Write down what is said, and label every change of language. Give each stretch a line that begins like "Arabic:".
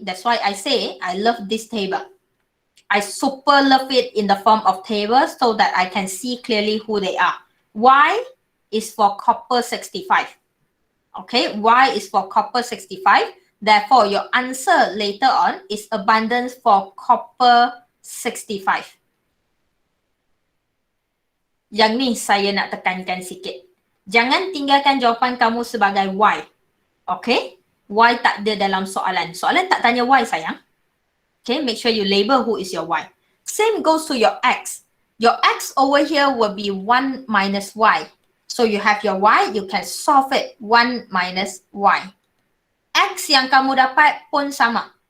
English: That's why I say I love this table. I super love it in the form of tables so that I can see clearly who they are. Y is for copper 65. Okay, Y is for copper 65. Therefore, your answer later on is abundance for copper 65.
Malay: Yang ni saya nak tekankan sikit. Jangan tinggalkan jawapan kamu sebagai Y. Okay, Y tak ada dalam soalan. Soalan tak tanya Y sayang.
English: Okay, make sure you label who is your Y. Same goes to your X. Your X over here will be 1 minus Y. So you have your Y, you can solve it 1 minus Y.
Malay: X yang kamu dapat pun sama.